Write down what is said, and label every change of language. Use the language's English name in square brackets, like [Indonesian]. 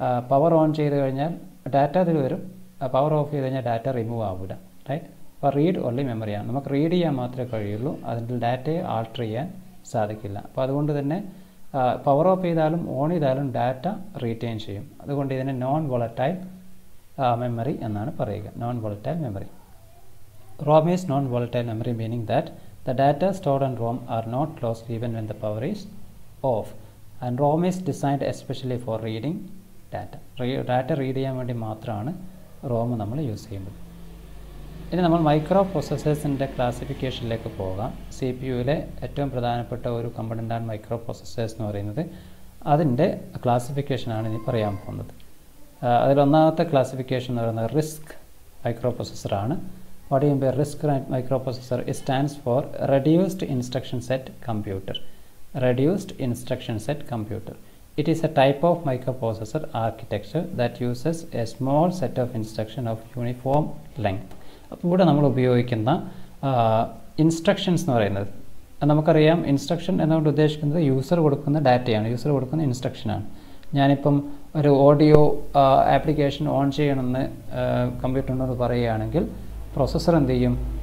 [Malayalam] Power on ചെയ്ത് കഴിഞ്ഞാൽ data അതിൽ വരും, പവർ ഓഫ് ചെയ്ത് കഴിഞ്ഞാൽ ഡാറ്റ റിമൂവ് ആവില്ല, റൈറ്റ്? അപ്പോൾ റീഡ് ഓൺലി മെമ്മറിയാണ്. നമുക്ക് റീഡ് ചെയ്യാൻ മാത്രമേ കഴിയുള്ളൂ, അതിൻ്റെ ഡാറ്റയെ ആൾട്ടർ ചെയ്യാൻ സാധിക്കില്ല. അപ്പോൾ അതുകൊണ്ട് തന്നെ പവർ ഓഫ് ചെയ്താലും ഓൺ ചെയ്താലും ഡാറ്റ റീറ്റെയിൻ ചെയ്യും. അതുകൊണ്ട് ഇതിനെ നോൺ വോളറ്റൈൽ മെമ്മറി എന്നാണ് പറയുക, non volatile memory. [English] ROM is non-volatile memory, meaning that the data stored on ROM are not lost even when the power is off. And ROM is designed especially for reading data. [Malayalam] Data read ചെയ്യാൻ വേണ്ടി മാത്രമാണ് ROM നമ്മൾ use ചെയ്യുന്നത്. ഇനി നമ്മൾ micro പ്രോസസ്സേഴ്സിൻ്റെ ക്ലാസിഫിക്കേഷനിലേക്ക് പോകാം. C P യുവിലെ ഏറ്റവും പ്രധാനപ്പെട്ട ഒരു കമ്പണൻ്റാണ് മൈക്രോ പ്രോസസ്സേഴ്സ് എന്ന് പറയുന്നത്. അതിൻ്റെ ക്ലാസിഫിക്കേഷനാണ് ഇനി പറയാൻ പോകുന്നത്. അതിലൊന്നാമത്തെ ക്ലാസിഫിക്കേഷൻ എന്ന് പറയുന്നത് risk micro പ്രോസസ്സറാണ്. [English] What do you mean by RISC microprocessor? It stands for Reduced Instruction Set Computer. Reduced Instruction Set Computer. It is a type of microprocessor architecture that uses a small set of instructions of uniform length. [Malayalam] അപ്പോൾ ഇവിടെ നമ്മൾ ഉപയോഗിക്കുന്ന instructions എന്ന് പറയുന്നത് നമുക്കറിയാം. Instruction എന്നുകൊണ്ട് ഉദ്ദേശിക്കുന്നത് user കൊടുക്കുന്ന ഡാറ്റയാണ്, യൂസർ കൊടുക്കുന്ന ഇൻസ്ട്രക്ഷനാണ്. ഞാനിപ്പം ഒരു ഓഡിയോ ആപ്ലിക്കേഷൻ ഓൺ ചെയ്യണമെന്ന് കമ്പ്യൂട്ടറിനോട് പറയുകയാണെങ്കിൽ പ്രോസസ്സർ എന്ത് ചെയ്യും?